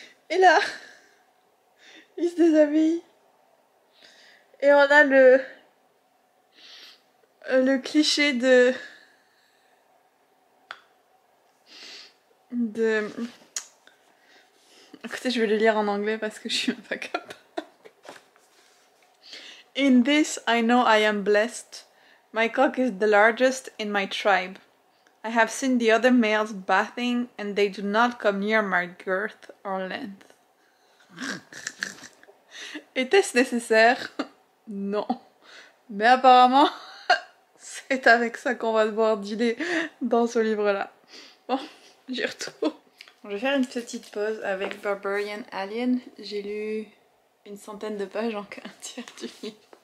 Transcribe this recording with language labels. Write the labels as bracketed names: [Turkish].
[French] Et là, il se déshabille. Et on a le cliché de... Écoutez, je vais le lire en anglais parce que je suis pas capable. [English] In this I know I am blessed. My cock is the largest in my tribe. I have seen the other males bathing and they do not come near my girth or length. [French] Était-ce nécessaire? Non. Mais apparemment, c'est avec ça qu'on va devoir dealer dans ce livre-là. Bon, j'y retourne. Je vais faire une petite pause avec Barbarian Alien. J'ai lu une centaine de pages, donc un tiers du livre.